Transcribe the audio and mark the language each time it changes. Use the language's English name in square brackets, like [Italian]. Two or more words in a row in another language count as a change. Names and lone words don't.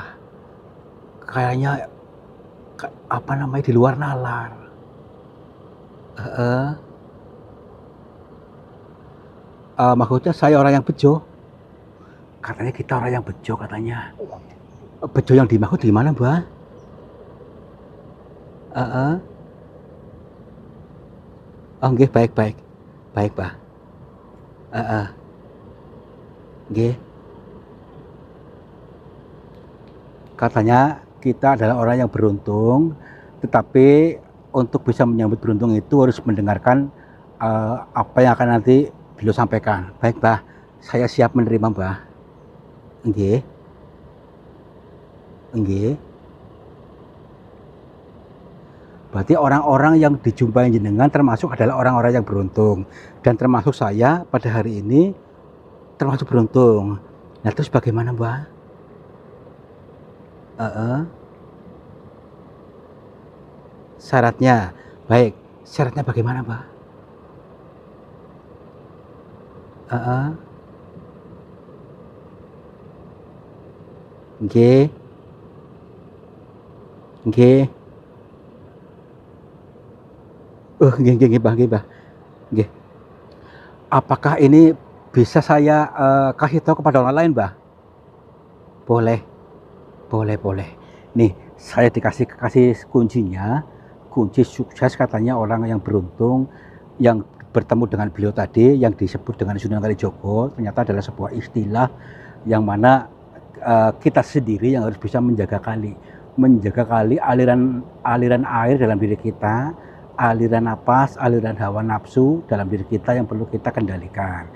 [Indonesian] Kayaknya apa namanya di luar nalar. Heeh. Maksudnya saya orang yang bejo. Katanya kita orang yang bejo katanya. Bejo yang dimaksud di mana, Mbah? Heeh. Oh, nggih, baik, baik. Baik, Mbah. Heeh. Nggih. Katanya kita adalah orang yang beruntung, tetapi untuk bisa menyambut beruntung itu harus mendengarkan apa yang akan nanti beliau sampaikan. Baik, Mbah. Saya siap menerima, Mbah. Nggih. Nggih. Berarti orang-orang yang dijumpai jenengan termasuk adalah orang-orang yang beruntung, dan termasuk saya pada hari ini termasuk beruntung. Nah, terus bagaimana, Mbah? Syaratnya, baik. Syaratnya bagaimana, Mbah? Nggih. Nggih. [Javanese] Nggih, nggih, nggih, Mbah, nggih, Mbah. [Indonesian] Nggih. Apakah ini bisa saya kasih tahu kepada orang lain, Mbah? Boleh. Boleh, boleh. Nih, saya kasih kuncinya. Kunci sukses katanya orang yang beruntung yang bertemu dengan beliau tadi yang disebut dengan Sunan Kalijogo ternyata adalah sebuah istilah yang mana kita sendiri yang harus bisa menjaga kali aliran air dalam diri kita, aliran napas, aliran hawa nafsu dalam diri kita yang perlu kita kendalikan.